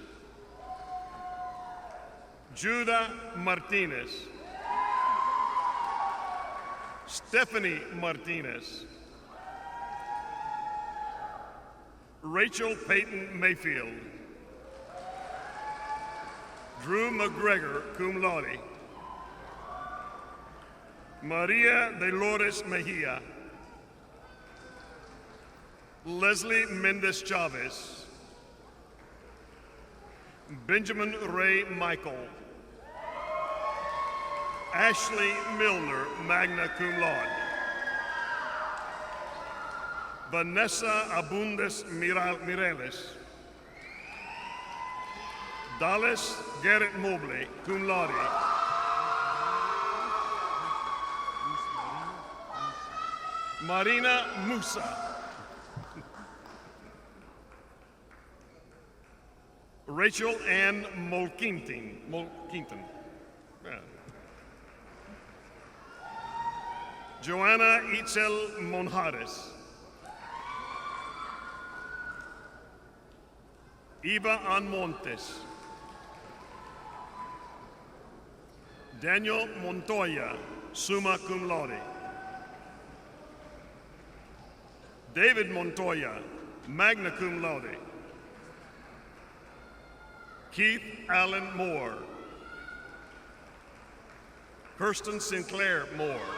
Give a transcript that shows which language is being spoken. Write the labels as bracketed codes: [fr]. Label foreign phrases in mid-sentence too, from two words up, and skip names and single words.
[en] Judah Martinez. Stephanie Martinez. Rachel Peyton Mayfield. Drew McGregor, [la] cum laude. [en] Maria Dolores Mejia. Leslie Mendez Chavez. Benjamin Ray Michael. Ashley Milner, [la] magna cum laude. [en] Vanessa Abundes Mireles. Dallas Garrett Mobley, [la] cum laude. [en] Marina Musa. Rachel Ann Molkinton. Yeah. Joanna Itzel Monjares. Eva Anmontes. Daniel Montoya, [la] summa cum laude. [en] David Montoya, [la] magna cum laude. [en] Keith Allen Moore. Kirsten Sinclair Moore.